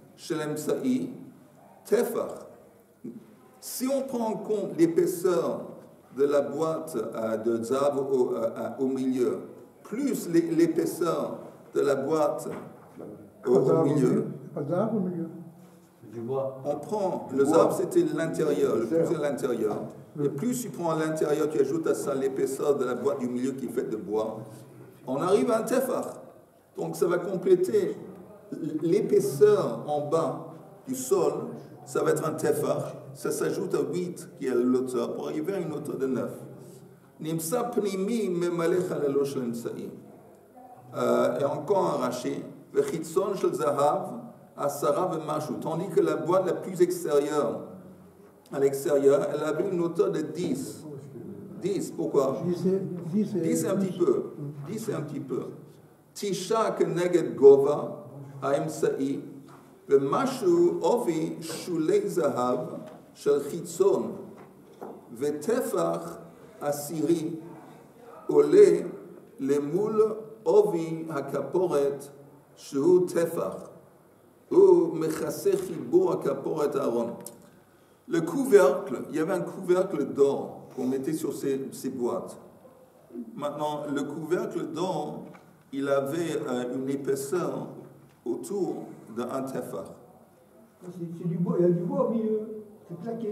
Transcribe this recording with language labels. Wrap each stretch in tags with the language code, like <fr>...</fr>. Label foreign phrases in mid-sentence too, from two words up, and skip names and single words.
<he>Tefach.</he> <fr>Si on prend en compte l'épaisseur de la boîte de zahav au milieu, plus l'épaisseur de la boîte au milieu, Pas de zahav au milieu. Du bois. on prend le zahav, c'était l'intérieur, le plus à l'intérieur. Et plus tu prends à l'intérieur, tu ajoutes à ça l'épaisseur de la boîte du milieu qui est faite de bois, on arrive à un tefach. Donc ça va compléter l'épaisseur en bas du sol, ça va être un tefach, ça s'ajoute à 8 qui est l'auteur pour arriver à une hauteur de 9.</fr> <he>נמצא פנימי ממלא חללו של אמצעי.</he> <fr>Et encore un Rashi,</fr> <he>וחיצון של זהב עשרה ומשהו.</he> <fr>Tandis que la boîte la plus extérieure à l'extérieur, elle avait une hauteur de 10. 10, pourquoi? 10 c'est un petit peu. 10 c'est un petit peu.</fr> <he>תשעה כנגד גובה האמצעי, ומשהו עובי שולי זהב של חיצון, וטפח עשירי עולה למול עובי הכפורת שהוא טפח. הוא מכסה חיבור הכפורת הארון.</he> <fr>Le couvercle, il y avait un couvercle d'or qu'on mettait sur ces boîtes. Maintenant, le couvercle d'or, il avait une épaisseur autour d'un tefach. C'est du bois, il y a du bois au milieu, c'est plaqué.</fr>